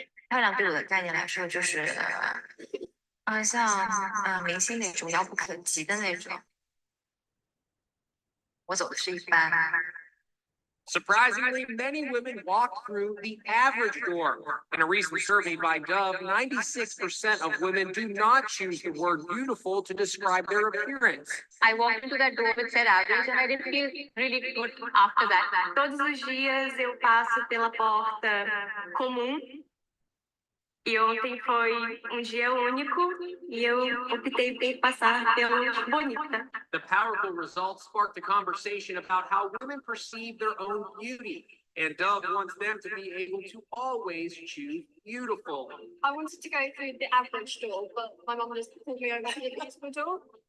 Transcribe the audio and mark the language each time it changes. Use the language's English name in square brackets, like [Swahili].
[Chinese] 漂亮对我的概念来说，就是像明星那种遥不可及的那种。我走的是一般。 [English] Surprisingly, many women walk through the average door. In a recent survey by Dove, 96% of women do not choose the word beautiful to describe their appearance. I walked into that door with said average and I didn't feel really good after that. [Portuguese] Todos os dias eu passo pela porta comum. E ontem foi dia único e eu optei por passar pelo bonita. [English] The powerful results sparked a conversation about how women perceive their own beauty. And Dove wants them to be able to always choose beautiful. I wanted to go through the average door, but my mum just pulled me over to the beautiful door.